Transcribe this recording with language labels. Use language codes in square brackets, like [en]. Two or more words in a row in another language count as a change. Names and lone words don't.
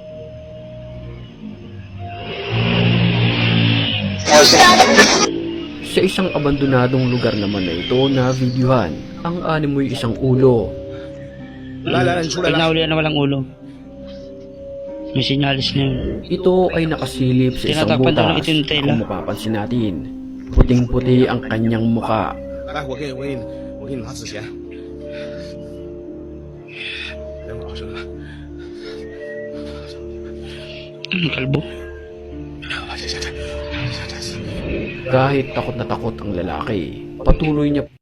[tl] Sa isang abandonadong lugar naman na ito na videohan, ang animoy isang ulo. Pag nahuli na walang ulo, may sinyalis na yun. Ito ay nakasilip sa isang Tinatakpan daw ng butas. itim na tela. Kung mapapansin natin, puting-puti ang kanyang muka. [zh] 来，我给你拿纸钱。别老实了， [tl] Kalbo. Kahit takot na takot ang lalaki, patuloy niya